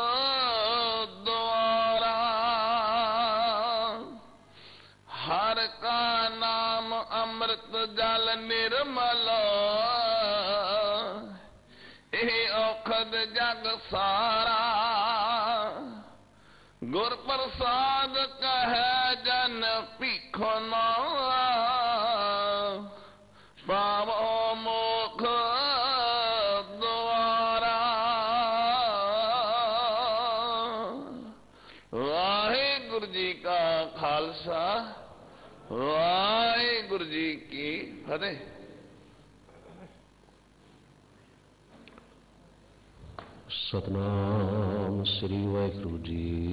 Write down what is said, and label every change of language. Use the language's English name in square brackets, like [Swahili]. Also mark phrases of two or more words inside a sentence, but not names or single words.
[Punjabi] ਦ੍ਵਾਰਾ, ਹਰ ਕਾ ਨਾਮ ਅੰਮ੍ਰਿਤ ਜਲ ਨਿਰਮਲ, ਯਹੀ ਔਖਦ ਜਗ ਸਾਰਾ, ਗੁਰ ਪ੍ਰਸਾਦ ਕਹੇ ਜਨ ਪੀਖਨਾ, ਪਾਵੋ ਮੁਖ ਦ੍ਵਾਰਾ। ਵਾਹਿਗੁਰੂ ਜੀ ਕਾ ਖਾਲਸਾ, ਵਾਹਿਗੁਰੂ ਜੀ ਕੀ ਫਤਿਹ। ਸਤਿਨਾਮ ਸ੍ਰੀ ਵਾਹਿਗੁਰੂ ਜੀ।